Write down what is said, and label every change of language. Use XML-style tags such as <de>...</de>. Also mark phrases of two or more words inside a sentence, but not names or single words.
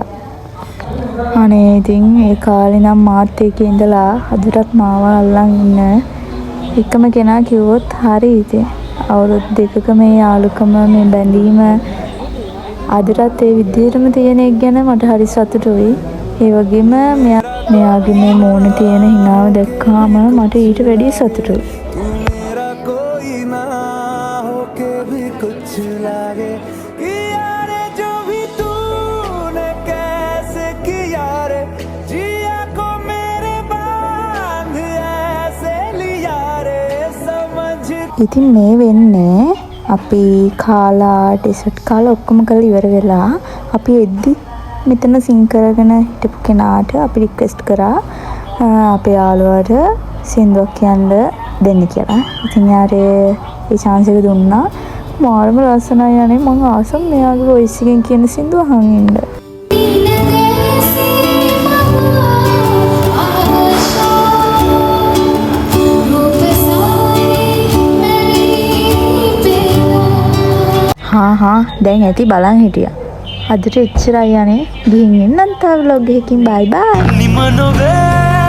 <si>අනේ ඉතින් ඒ කාලේ නම් මාත් එක්ක ඉඳලා අදටත් මාව අල්ලන් ඉන්න එකම කෙනා කිව්වොත් හරි ඉතින්. අවුරුදු දෙකක මේ යාළුකම මේ බැඳීම අදටත් ඒ විදිහටම තියෙන එක ගැන මට හරි සතුටුයි. ඒ වගේම මෙයාගේ මේ මූණ තියෙන හිනාව දැක්කාම මට ඊට වැඩිය සතුටුයි.</si> <hi>मेरा कोई ना होके भी कुछ लागे कि यार जो भी तूने कैसे किया रे जिया को मेरे बांध ऐसे लिया रे समझ</hi> <si>ඉතින් මේ වෙන්නේ අපි කාලා ඩෙසර්ට් කාලා ඔක්කොම කරලා ඉවර වෙලා අපි එද්දි මෙතන සිං කරගෙන හිටපු කෙනාට අපි රික්වෙස්ට් කරා අපේ යාළුවාට සින්දුවක් කියන්න දෙන්න කියලා. ඉතින් යාර ඒ chance එක දුන්නා. මාරම ලස්සනයි යන්නේ. මම ආසම් මෙයාගේ voice එකෙන් කියන සින්දුව අහන් ඉන්න. හා දැන් ඇති බලන් හිටියා. අදට එච්චරයි යන්නේ. ගිහින් එන්නම් තව vlog එකකින්.</si> <en>bye bye. निमनो वे</en>